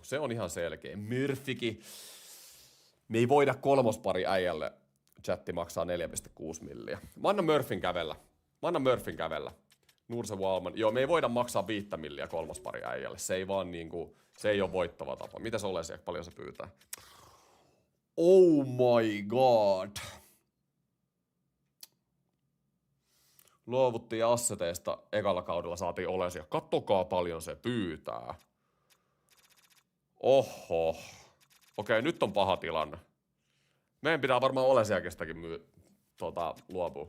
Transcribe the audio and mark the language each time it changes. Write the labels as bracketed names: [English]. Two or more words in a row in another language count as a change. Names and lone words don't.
[Finnish] Se on ihan selkeä. Murphykin. Me ei voida kolmospari äijälle. Chatti maksaa 4,6 milliä. Mä annan Murphyn kävellä. Nurse Wallman. Joo, me ei voida maksaa 5 milliä kolmospari äijälle. Se ei vaan niinku, se ei ole voittava tapa. Mitä se ole siellä? Paljon se pyytää? [English] Oh my god. [Finnish] Luovuttiin asseteista ekalla kaudella, saatiin Olesia. Kattokaa paljon se pyytää. Oho. Okei, nyt on paha tilanne. Meidän pitää varmaan Olesiakistakin luopua.